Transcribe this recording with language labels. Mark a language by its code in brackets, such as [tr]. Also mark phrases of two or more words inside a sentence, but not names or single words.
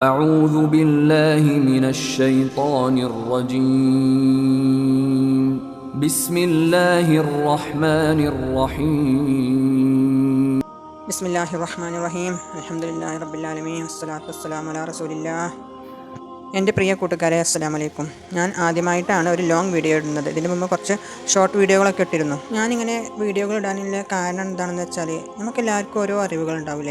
[ar] أعوذ بالله من الشيطان الرجيم بسم الله الرحمن الرحيم بسم الله الرحمن الرحيم الحمد لله رب العالمين والصلاة والسلام على رسول الله. [ml] എൻ്റെ പ്രിയ കൂട്ടുകാരെ, [ar] السلام عليكم. [ml] ഞാൻ ആദ്യമായിട്ടാണ് ഒരു [en] long video [ml] ഇടുന്നത്. ഇതിന് മുമ്പ് കുറച്ച് ഷോർട്ട് വീഡിയോകളൊക്കെ ഇട്ടിരുന്നു. ഞാനിങ്ങനെ വീഡിയോകൾ ഇടാനുള്ള കാരണം എന്താണെന്ന് വെച്ചാൽ, നമുക്കെല്ലാവർക്കും ഓരോ അറിവുകൾ ഉണ്ടാവില്ലേ.